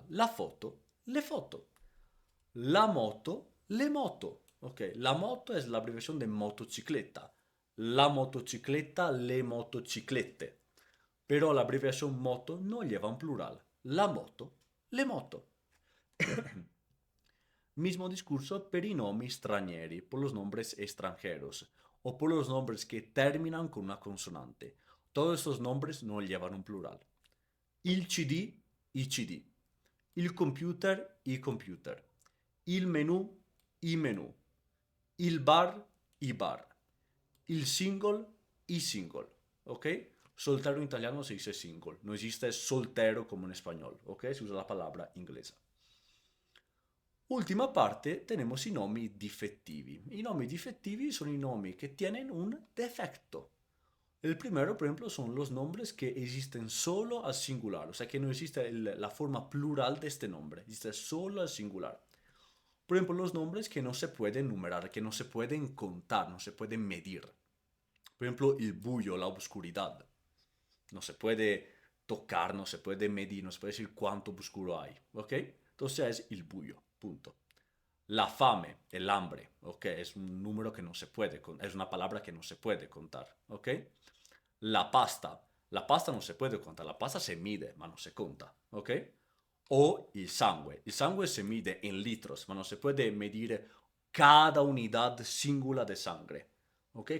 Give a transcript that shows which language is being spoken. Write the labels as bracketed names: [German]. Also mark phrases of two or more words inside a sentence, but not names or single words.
[Italian] La foto, le foto. La moto, le moto. [Spanish] Ok, la moto es la abreviación de motocicleta. La motocicleta, [Italian] le motociclette. [Spanish] Pero la abreviación moto no lleva un plural. [Italian] La moto, le moto. [Spanish] Mismo discurso [Italian] per i nomi stranieri, [Spanish] por los nombres extranjeros, o por los nombres que terminan con una consonante. Todos estos nombres no llevan un plural. [Italian] Il CD, i CD. Il computer, i computer. Il menù, i menù. Il bar, i bar. Il single, i single. [Spanish] ¿Ok? Soltero en italiano se dice single. No existe soltero como en español. ¿Ok? Se usa la palabra inglesa. Última parte tenemos [Italian] i nomi difettivi. I nomi difettivi [Spanish] son [Italian] i nomi [Spanish] que tienen un defecto. El primero, por ejemplo, son los nombres que existen solo al singular, o sea que no existe la forma plural de este nombre, existe solo al singular. Por ejemplo, los nombres que no se pueden numerar, que no se pueden contar, no se pueden medir. Por ejemplo, el buio, la oscuridad. No se puede tocar, no se puede medir, no se puede decir cuánto oscuro hay, ¿ok? Entonces es el buio, punto. [Italian] La fame, [Spanish] el hambre, ¿ok? Es un número que no se puede, es una palabra que no se puede contar, ¿ok? La pasta no se puede contar, la pasta se mide, ma no se conta, ¿ok? O el sangue se mide en litros, ma no se puede medir cada unidad singular de sangre, ¿ok?